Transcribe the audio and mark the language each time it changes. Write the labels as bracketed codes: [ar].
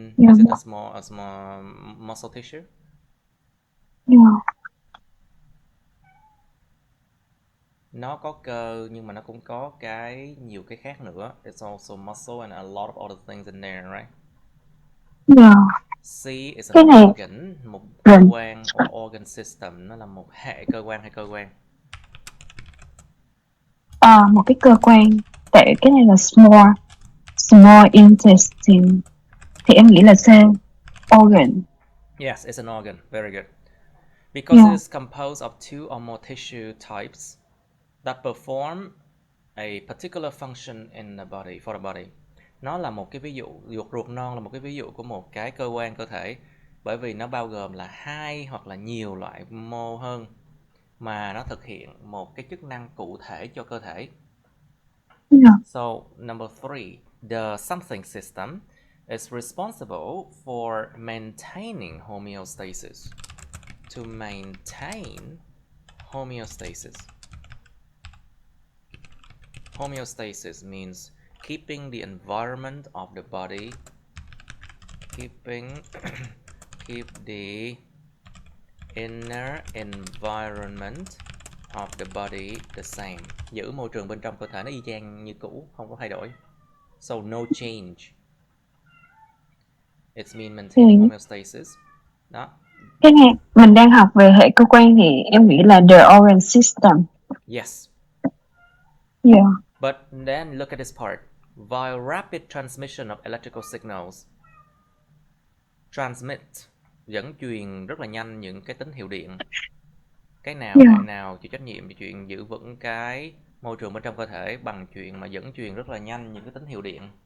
[en] Is it a small muscle tissue? Yeah. [vi] Nó có cơ nhưng mà nó cũng có nhiều cái khác nữa. [en] It's also muscle and a lot of other things in there, right? Yeah. C is an organ, [vi] một cơ quan [en] or organ system, [vi] nó là một hệ cơ quan hay cơ quan. Một cái cơ quan. Tại cái này là small intestine. Thì em nghĩ là C. Organ. [en] Yes, it's an organ. Very good. Because it is composed of two or more tissue types that perform a particular function in the body, for the body. [vi] Nó là một cái ví dụ, ruột non là một cái ví dụ của một cái cơ quan cơ thể, bởi vì nó bao gồm là hai hoặc là nhiều loại mô hơn mà nó thực hiện một cái chức năng cụ thể cho cơ thể. [en] So number 3, the something system is responsible for maintaining homeostasis. To maintain homeostasis. Homeostasis means keeping the environment of the body, keep the inner environment of the body the same. [vi] Giữ môi trường bên trong cơ thể nó y chang như cũ, không có thay đổi. [en] So no change. It's mean maintaining homeostasis. Đó. [vi] Cái này mình đang học về hệ cơ quan thì em nghĩ là [en] the organ system. Yes. Yeah. But then look at this part. Via rapid transmission of electrical signals. [vi] Transmit, dẫn truyền rất là nhanh những cái tín hiệu điện. Cái nào, hệ nào chịu trách nhiệm về chuyện giữ vững cái môi trường bên trong cơ thể bằng chuyện mà dẫn truyền rất là nhanh những cái tín hiệu điện?